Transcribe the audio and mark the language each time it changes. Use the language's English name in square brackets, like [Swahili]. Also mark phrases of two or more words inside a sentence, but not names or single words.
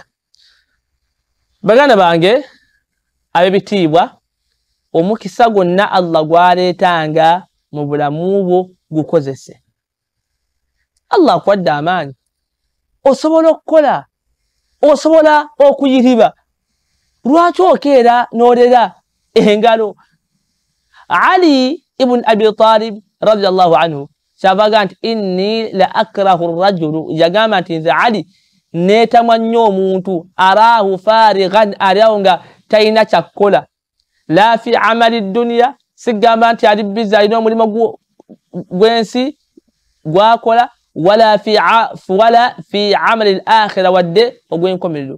[Ganda] Baganda bange ab'ebitiibwa, omukisa gwonna Allah gwaleetanga mu bulamu bwo gukozese. Allah akwadde amaanyi, osobola okukola, osobola okuyiriba, lwaki okeera n'olera engalo? Ali ibn Abi Talib [Arabic] رضي الله عنه [Ganda] kyavaga nti [Arabic] إني لأكره رجلا, [Ganda] yagamba nti nze Ali neetamwa nnyo omuntu [Arabic] أراه فارغا, [Ganda] aliawo nga talina kyakukola, [Arabic] لا في عمل الدنيا, [Ganda] sigamba nti ali bizi alina omulimu gw'ensi gwakola, [Arabic] ولا في عمل الآخرة, [Ganda] wadde ogw'enkomerero.